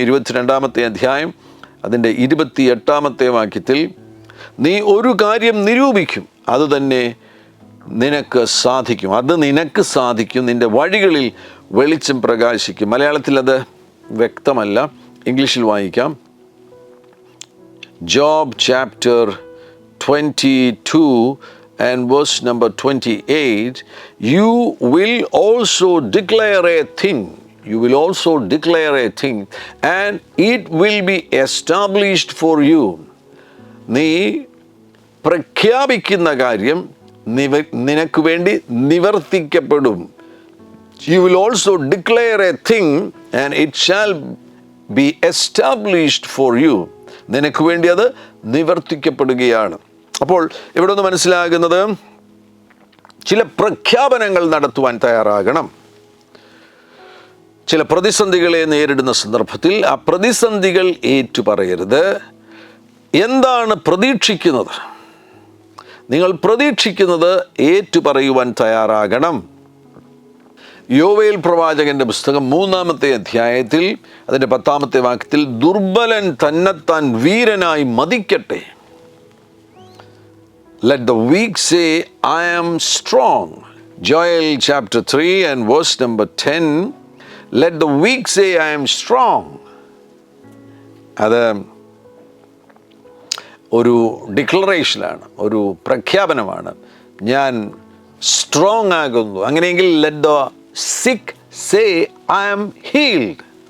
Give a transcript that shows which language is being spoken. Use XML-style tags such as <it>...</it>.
<ml>22-ാമത്തെ അധ്യായം അതിൻ്റെ 28-ാമത്തെ വാക്യത്തിൽ, നീ ഒരു കാര്യം നിരൂപിക്കും, അത് തന്നെ നിനക്ക് സാധിക്കും. അത് നിനക്ക് സാധിക്കും, നിൻ്റെ വഴികളിൽ വെളിച്ചം പ്രകാശിക്കും. മലയാളത്തിൽ അത് വ്യക്തമല്ല, ഇംഗ്ലീഷിൽ വായിക്കാം.</ml> <en>Job chapter 22 and verse number 28, you will also declare a thing. You will also declare a thing and it will be established for you.</en> <ml>നീ പ്രഖ്യാപിക്കുന്ന കാര്യം നിനക്ക് വേണ്ടി നിവർത്തിക്കപ്പെടും.</ml> <en>You will also declare a thing and it shall be established for you.</en> <ml>നിനക്ക് വേണ്ടി അത് നിവർത്തിക്കപ്പെടുകയാണ്. അപ്പോൾ ഇവിടെ ഒന്ന് മനസ്സിലാകുന്നത്, ചില പ്രഖ്യാപനങ്ങൾ നടത്തുവാൻ തയ്യാറാകണം. ചില പ്രതിസന്ധികളെ നേരിടുന്ന സന്ദർഭത്തിൽ ആ പ്രതിസന്ധികൾ ഏറ്റുപറയരുത്. എന്താണ് പ്രതീക്ഷിക്കുന്നത്? നിങ്ങൾ പ്രതീക്ഷിക്കുന്നത് ഏറ്റുപറയുവാൻ തയ്യാറാകണം. യോവേൽ പ്രവാചകന്റെ പുസ്തകം 3-ാമത്തെ അധ്യായത്തിൽ അതിൻ്റെ 10-ാമത്തെ വാക്യത്തിൽ, ദുർബലൻ തന്നെത്താൻ വീരനായി മതിക്കട്ടെ.</ml> <en>Let the weak say, I am strong. Joel chapter 3 and verse number 10, let the weak say, I am strong.</en> <ml>അത് ഒരു ഡിക്ലറേഷനാണ്, ഒരു പ്രഖ്യാപനമാണ്. ഞാൻ സ്ട്രോങ് ആകുന്നു.</ml> <en>അങ്ങനെയെങ്കിൽ let the sick say, I am healed.</en>